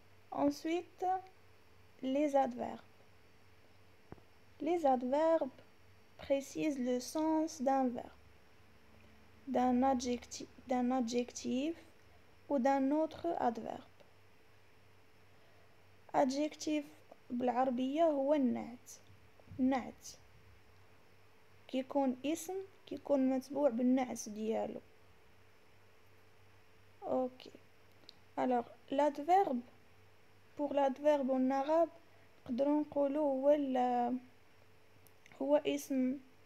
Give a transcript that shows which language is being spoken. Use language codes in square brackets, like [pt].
[fr] Ensuite, les adverbes. Les adverbes précisent le sens d'un verbe, d'un adjectif ou d'un autre adverbe. [ar] Adjectif بالعربية هو النعت. النعت كيكون اسم كيكون متبوع بالنعت ديالو. Ok. [fr] Alors, l'adverbe, pour l'adverbe en arabe [ar] نقدروا نقولوا هو اسم